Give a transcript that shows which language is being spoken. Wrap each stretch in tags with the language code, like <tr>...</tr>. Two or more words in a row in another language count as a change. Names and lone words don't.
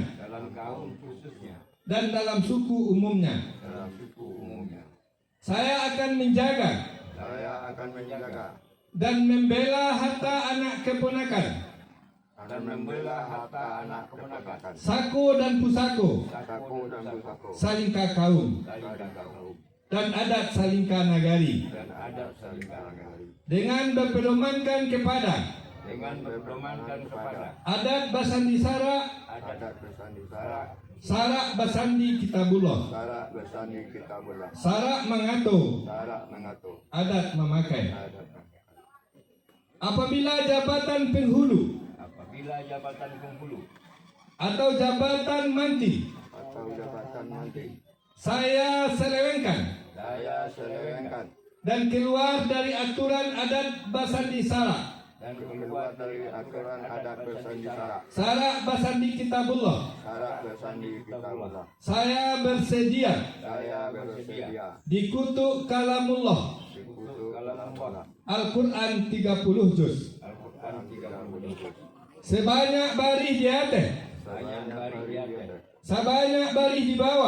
<id>dalam kaum khususnya, dan dalam suku umumnya. dalam suku umumnya. Saya akan menjaga Saya akan menjaga dan membela harta anak keponakan, dan membela harta anak keponakan, saku dan pusako, saku dan pusako,</id> <min>salingka kaum,</min> <id>saling kaum, dan adat</id> <min>salingka nagari,</min> <id>dan adat saling negari, dengan berpedomankan kepada dengan berpedomankan kepada</id> <min>adat Basandi Sara,</min> <id>adat bersandi syarak,</id> <min>Sara Basandi Kitabullah,</min> <id>syarak bersandi kitabullah, Sara mengatur, syarak mengatur, adat memakai. adat Apabila jabatan penghulu apabila jabatan penghulu atau jabatan manti atau jabatan nanti saya selewengkan saya selewengkan dan keluar dari aturan</id> <min>adat Basandi Sara,</min> <id>dan keluar dari aturan adat bersandi syarak, Sara Basandi Kitabullah, syarak bersandi kitabullah, saya bersedia saya bersedia dikutuk kalamullah dikutuk kalamullah, Al-Quran 30 juz Al-Quran 30 juz, sebanyak barih di atas, banyak bari di atas, sebanyak barih di bawah,</id>